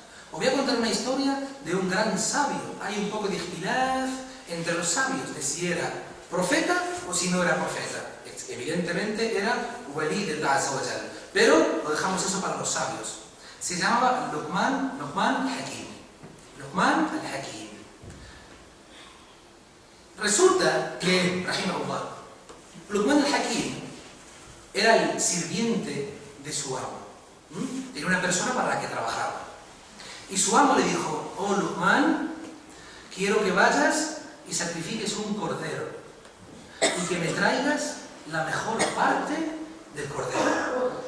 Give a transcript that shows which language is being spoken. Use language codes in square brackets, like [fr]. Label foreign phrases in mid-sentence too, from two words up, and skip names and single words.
[es] Os voy a contar una historia de un gran sabio. Hay un poco de ikhtilaf entre los sabios de si era profeta o si no era profeta. Evidentemente era wali de Allah [ar] Azza wa Jal, [es] pero lo dejamos eso para los sabios. Se llamaba Luqman al-Hakim. Luqman al-Hakim. Resulta que, rahimahullah, Luqman al-Hakim era el sirviente de su amo. Era una persona para la que trabajaba. Y su amo le dijo: oh Luqman, quiero que vayas y sacrifiques un cordero y que me traigas la mejor parte del cordero.